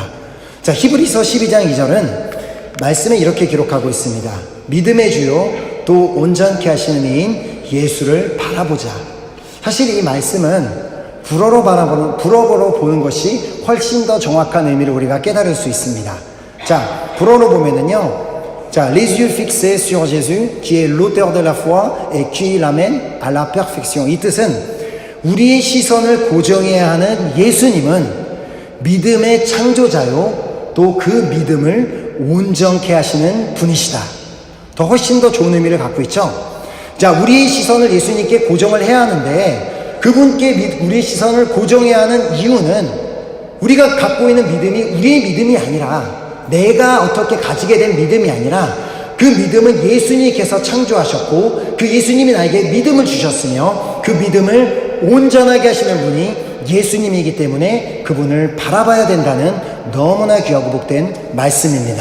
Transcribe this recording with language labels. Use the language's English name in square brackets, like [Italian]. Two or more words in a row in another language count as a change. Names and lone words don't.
[Korean] 자, 히브리서 12장 2절은 말씀에 이렇게 기록하고 있습니다. 믿음의 주요 또 온전케 하시는 이인 예수를 바라보자. 사실 이 말씀은 불어로 보는 것이 훨씬 더 정확한 의미를 우리가 깨달을 수 있습니다. 자, 불어로 보면은요, 자, [French] les yeux fixés sur Jésus, qui est l'auteur de la foi et qui l'amène à la perfection. [Korean] 이 뜻은 우리의 시선을 고정해야 하는 예수님은 믿음의 창조자요, 또 그 믿음을 온전케 하시는 분이시다. 더 훨씬 더 좋은 의미를 갖고 있죠. 자, 우리의 시선을 예수님께 고정을 해야 하는데 그분께 우리의 시선을 고정해야 하는 이유는 우리가 갖고 있는 믿음이 우리의 믿음이 아니라, 내가 어떻게 가지게 된 믿음이 아니라 그 믿음은 예수님께서 창조하셨고 그 예수님이 나에게 믿음을 주셨으며 그 믿음을 온전하게 하시는 분이 예수님이기 때문에 그분을 바라봐야 된다는 너무나 귀하고 복된 말씀입니다.